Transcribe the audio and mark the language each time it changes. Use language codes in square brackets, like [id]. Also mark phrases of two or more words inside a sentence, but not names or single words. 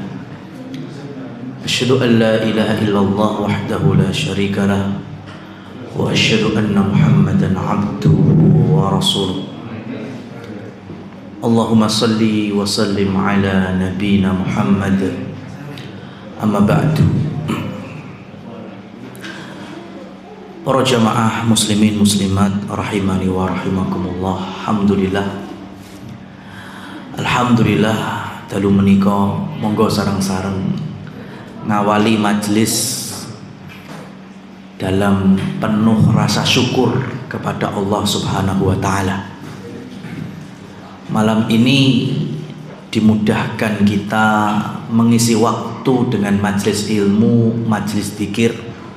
[ar] أشهد أن لا إله إلا الله وحده لا شريك له وأشهد أن محمدا عبده ورسوله. اللهم صل وسلم على نبينا محمد. أما بعد. [id] Para jamaah muslimin muslimat [ar] رحمني ورحمكم الله. [jv] Alhamdulillah dalu menika monggo sareng-sareng ngawali majelis [id] dalam penuh rasa syukur kepada Allah [ar] سبحانه وتعالى. [id] Malam ini dimudahkan kita mengisi waktu dengan majelis ilmu, majelis dzikir.